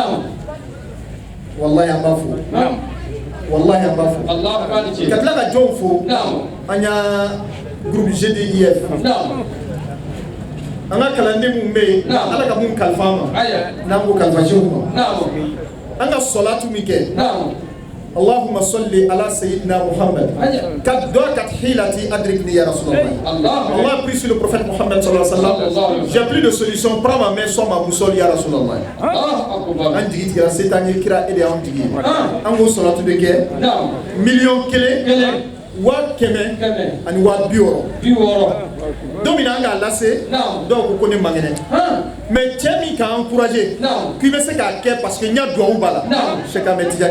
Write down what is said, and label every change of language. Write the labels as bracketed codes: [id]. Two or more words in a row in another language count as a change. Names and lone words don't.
[bm] wallahi an b'a fo wallahi an b'a fo ka tila ka jɔnw fo an y'a groupe GDIF an ka kalanden mun bɛ yen Ala ka mun kalifa an ma n'an ko kalifa seku ma an ka sɔlatu min kɛ [ar] اللهم صل على سيدنا محمد كدعاء حيلتي أدركني يا رسول الله. [fr] Allah prie sur le prophète Mohammed [ar] صلى الله عليه وسلم. [fr] J'ai plus de solution. Prends ma main, sois ma boussole [ar] يا رسول الله. [bm] An jigi tigɛ c'est an ye kira e de y'an jigi. An k'o salatu de kɛ. Million kelen. 100 ani 60. Don min na an k'a lase dɔw ko ne man kɛnɛ mais cɛ min k'a encouragé k'i bɛ se k'a kɛ [fr] parce que [bm] n y'a duwawu b'a la Cheikh Ahmed Tidiane